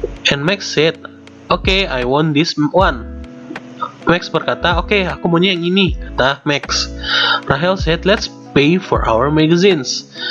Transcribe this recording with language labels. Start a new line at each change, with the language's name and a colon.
English: And Max said, okay, I want this one.
Indonesian: Max berkata, okay, aku maunya yang ini, kata Max.
English: Rahel said, let's pay for our magazines.